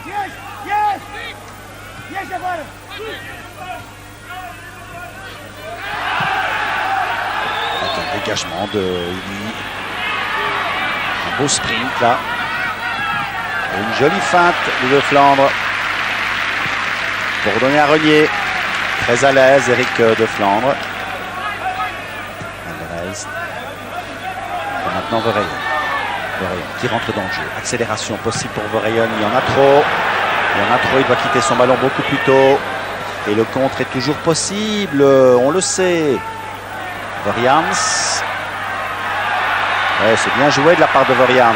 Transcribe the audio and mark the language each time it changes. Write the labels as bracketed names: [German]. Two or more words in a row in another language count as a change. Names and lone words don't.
[French] Avec un dégagement de Ili. Un beau sprint là. Et une jolie feinte de Flandre. Pour donner à Renier. Très à l'aise, Eric de Flandre. Van der Elst. Et maintenant Verheyen. Qui rentre dans le jeu. Accélération possible pour Verheyen. Il y en a trop. Il doit quitter son ballon beaucoup plus tôt. Et le contre est toujours possible. On le sait. Verjans. Ouais, c'est bien joué de la part de Verjans.